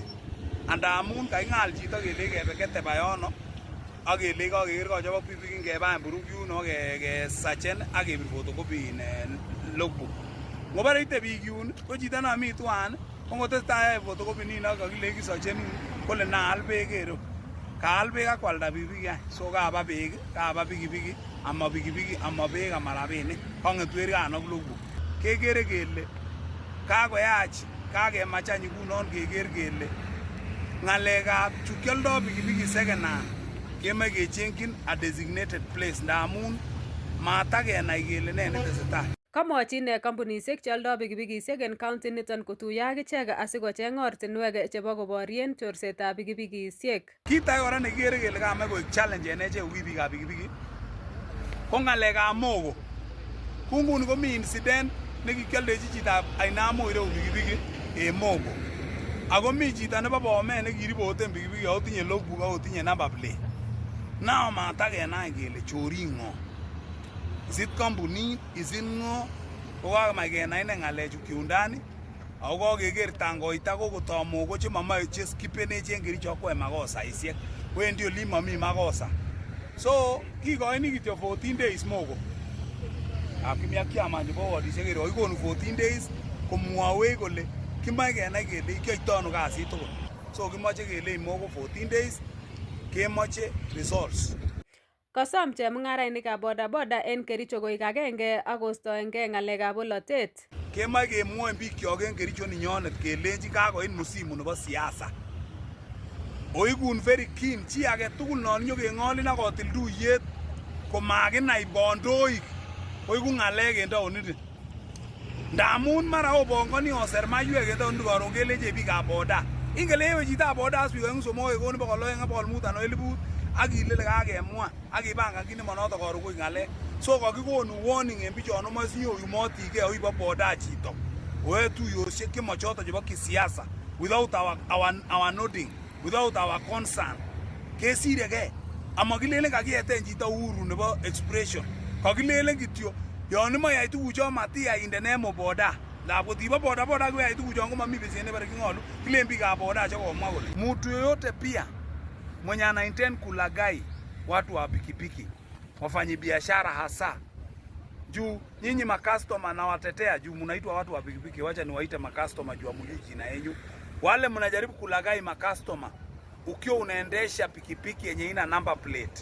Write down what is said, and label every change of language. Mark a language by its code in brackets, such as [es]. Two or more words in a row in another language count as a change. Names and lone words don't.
[kln] Andamun kaking'al chito kele kebe keteba yono ak kele kakeker kochobok pikipiki ngeba en Burugu yuno kesachen ak kebir photocopy en logbook. Ngobare ite biik yun ko chito nami twan ko ngotestai photocopy nino kakile kisachen kole naal beek ero. Kaal beek akwalda pikipiki any. So kaba beek, kaba pikipiki, ama pikipiki, ama beek, ama rabinik. Kong'etu erikanok logbook. Kekere kele kakoyach kakemach any ngunon keker kele ng'alekab chu kioldo pikipiki [en] second hand [kln] kemoe kecheng'yin [en] a designated place [kln] ndamun matakenai kele ne netesetai. Kamwochi ine kampunishek cheoldoi pikipikishek en county niton kotuiyo ak ichek asikocheng ortinwek chebo koborien chorsetab pikipikishek. Kit age kora nekikere kele kamach koik challenge en echek biikab pikipiki ko ng'alekab mogo. Ku nguni komi incident nekikioldechi chitab Ainamo ireu pikipiki en mogo. Ako mi chito nebo Bomet nekiripoten pikipiki ako tinye logbook ako tinye [en] number plate. [kln] Nao matakenai kele chorik ng'o. [en] Is it kampunit? Is it ng'o? [kln] Ko kakomach kenai ine ng'alechu kiundani ako kakeker tangoita kokotoi mogo chemomoe cheskipenech en Kericho akwoe makosaisiek. Wendi olin momi makosa. So kikoini kityo 14 days mogo. Akimia kiaman chebo wadisiek kero ikonu 14 days komwawech kole kimoe kenai kele kiyoitoi ano kasit tugul. So kimoche kele mogo 14 days kemoche results. Kasom chemung'arainikab boda en Kericho koik agenge ak kostoengei ng'alekab bolotet. Kemoe kemwoen bikyok en Kericho ninyonet kelenji kakoit musimu nebo siasa. Oikun [en] very keen [kln] chi age tugul non nyokeng'olin ak kotil tuyet komakinai kondoik oiku ng'alek en taonit. Ndamun mara obongoni oser maiwek en taonit karon kelenji biikab boda. Ingele ewe chitab boda aswikeng somok kekoni 200 anan 1000 ak ilele kakemwa ak ibangan kit nemonoto karon koik ng'alek. So kakikonu warning en bichon omoe sinyoyumotige oibo boda chito. Oe tuiyosiek chemochoto chebo kisiasa [en] without our nodding, without our concern. [kln] Kesiregei. Amakilelen kakiyeten chito uhuru nebo expression. Kakilelen kityo yon imoe iyai tuguchon matiyai indene boda. Labot ibo boda koyai tuguchon komami besie nebare king'olu. Kilen biikab boda chekomwa kole [sw] mtu yoyote pia mwenye ana intend kulaghai watu wa pikipiki, wafanyi biashara hasa. Juu nyinyi makastoma na watetea juu mnaitwa watu wa pikipiki, wacha niwaite makastoma juu amjui jina yenu. Wale mnajaribu kulaghai makastoma ukiwa unaendesha pikipiki yenye ina [en] number plate.